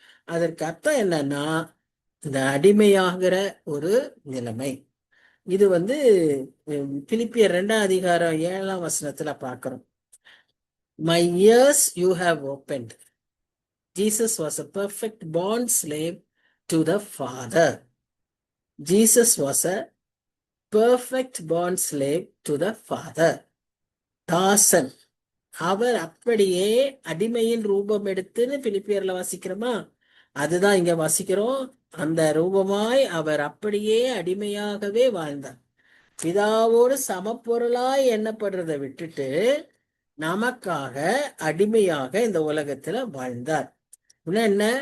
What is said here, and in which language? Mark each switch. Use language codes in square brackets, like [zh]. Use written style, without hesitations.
[ta] அதற்கு அர்த்தம் என்னன்னா இந்த அடிமையாகிற ஒரு நிலைமை. இது பிலிப்பியர் 2ஆம் அதிகாரம் 7ஆம் வசனத்துல பார்க்கிறோம். [en] My ears you have opened. Jesus was a perfect bond slave to the Father. Jesus was a perfect bond slave to the Father. [ta] தாசன், அவர் அப்படியே அடிமையின் ரூபம் எடுத்துன்னு பிலிப்பியர்ல வாசிக்கிறோமா? அதுதான் இங்க வாசிக்கிறோம். அந்த ரூபமாய் அவர் அப்படியே அடிமையாகவே வாழ்ந்தார். பிதாவோடு சமப்பொருளாய் எண்ணப்படுறதை விட்டுட்டு நமக்காக அடிமையாக இந்த உலகத்துல வாழ்ந்தார். என்ன?